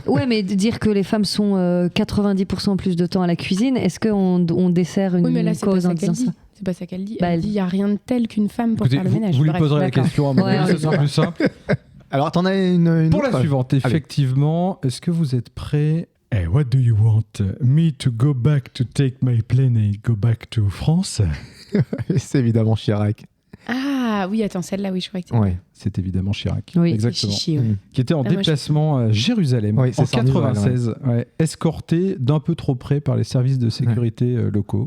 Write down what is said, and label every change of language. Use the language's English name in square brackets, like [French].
[French] Ouais, mais dire que les femmes sont 90% plus de temps à la cuisine, est-ce qu'on dessert une cause en disant ça? C'est pas ça qu'elle dit. Elle dit il n'y a rien de tel qu'une femme pour faire le ménage. Vous lui poserez la question à mon avis, ce sera plus simple. Alors, t'en as une pour la suivante, effectivement. Est-ce que vous êtes prêts? [English] Hey, what do you want? Me to go back to take my plane and go back to France? [French] C'est évidemment Chirac. Ah oui, attends, celle-là, oui, je crois que c'est... Ouais, c'est évidemment Chirac. Oui, exactement. Chichi, qui était en déplacement à Jérusalem en 96, escorté d'un peu trop près par les services de sécurité locaux.